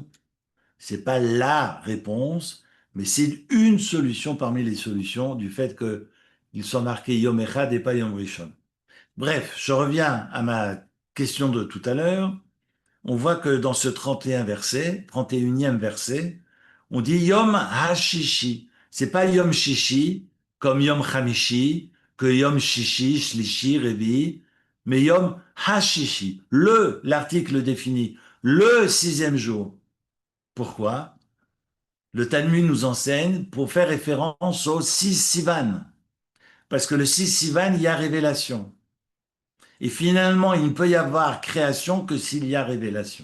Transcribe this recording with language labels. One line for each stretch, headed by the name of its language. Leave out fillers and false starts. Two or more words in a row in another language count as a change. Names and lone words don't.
French: C'est pas la réponse, mais c'est une solution parmi les solutions du fait qu'ils sont marqués
Hebrew: יום אחד
French: et pas
Hebrew: יום ראשון.
French: Bref, je reviens à ma question de tout à l'heure. On voit que dans ce 31 verset, 31e verset, on dit
Hebrew: יום הששי.
French: C'est pas
Hebrew: יום ששי, comme יום חמישי, que יום ששי, שלישי, רבי, mais יום הששי.
French: L'article défini, le sixième jour. Pourquoi? Le Talmud nous enseigne pour faire référence au 6 Sivan. Parce que le 6 Sivan, il y a révélation. Et finalement, il ne peut y avoir création que s'il y a révélation.